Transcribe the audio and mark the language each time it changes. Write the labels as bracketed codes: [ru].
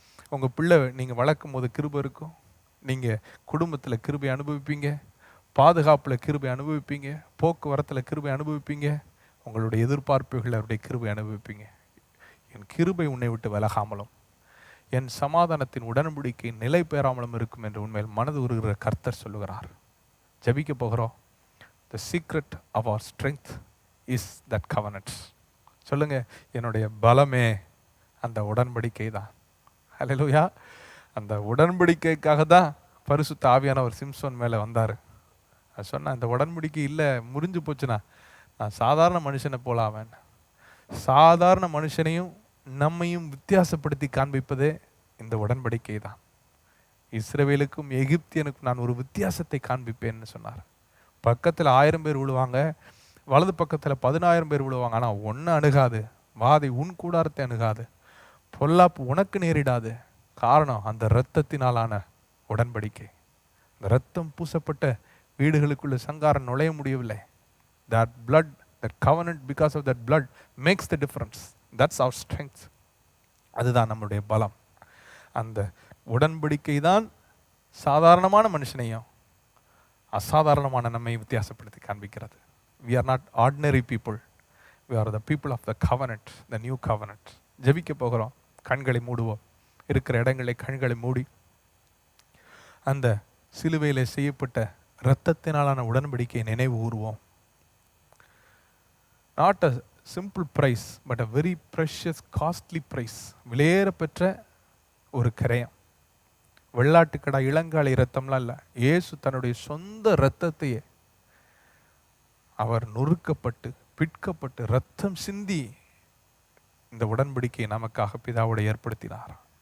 [ta] உங்கள் பிள்ளை நீங்கள் வளர்க்கும் போது கிருபை இருக்கும். நீங்கள் குடும்பத்தில் கிருபை அனுபவிப்பீங்க, பாதுகாப்பில் கிருபை அனுபவிப்பீங்க, போக்குவரத்தில் கிருபை அனுபவிப்பீங்க, உங்களுடைய எதிர்பார்ப்புகள் அவருடைய கிருபை அனுபவிப்பீங்க. என் கிருபை உன்னை விட்டு விலகாமலும் என் சமாதானத்தின் உடன்படிக்கை நிலை பெறாமலும் இருக்கும் என்று உண்மையில் மனது உருகிற கர்த்தர் சொல்லுகிறார். ஜெபிக்க போகிறோம். [en] The secret of our strength is that covenant. [ta] சொல்லுங்க, என்னுடைய பலமே அந்த உடன்படிக்கை தான். ஹல்லேலூயா. அந்த உடன்படிக்கைக்காக தான் பரிசுத்த ஆவியானவர் சிம்சோன் மேலே வந்தார். அது சொன்ன, அந்த உடன்படிக்கை இல்லை, முறிஞ்சு போச்சுன்னா நான் சாதாரண மனுஷனை போல ஆவேன். சாதாரண மனுஷனையும் நம்மையும் வித்தியாசப்படுத்தி காண்பிப்பதே இந்த உடன்படிக்கை தான். இஸ்ரவேலுக்கும் எகிப்தியனுக்கும் நான் ஒரு வித்தியாசத்தை காண்பிப்பேன்னு சொன்னார். பக்கத்தில் 1000 பேர் விழுவாங்க, வலது பக்கத்தில் 10,000 பேர் விழுவாங்க, ஆனால் ஒன்று அணுகாது. வாதை உன் கூடாரத்தை அணுகாது, பொல்லாப்பு உனக்கு நேரிடாது. காரணம் அந்த இரத்தத்தினாலான உடன்படிக்கை. இந்த இரத்தம் பூசப்பட்ட வீடுகளுக்குள்ள சங்காரம் நுழைய முடியவில்லை. [en] That blood, that covenant, because of that blood makes the difference. That's our strength. [ta] அதுதான் நம்முடைய பலம். அந்த உடன்படிக்கை தான் சாதாரணமான மனுஷனையும் அசாதாரணமான நம்மை வித்தியாசப்படுத்தி காண்பிக்கிறது. [en] We are not ordinary people. We are the people of the covenant, the new covenant. [ta] ஜெபிக்க போகிறோம். கண்களை மூடுவோம். இருக்கிற இடங்களை கண்களை மூடி அந்த சிலுவையிலே செய்யப்பட்ட இரத்தத்தினாலான உடன்படிக்கையை நினைவு கூறுவோம். [en] Not a simple price, but a very precious, costly price. [ta] விலையேற பெற்ற ஒரு கரையம். வெள்ளாட்டுக்கடா இளங்காளி இரத்தம்லாம் இல்லை. இயேசு தன்னுடைய சொந்த இரத்தத்தையே அவர் நொறுக்கப்பட்டு பிட்கப்பட்டு இரத்தம் சிந்தி இந்த உடன்படிக்கையை நமக்காக பிதாவோடு ஏற்படுத்தினார்.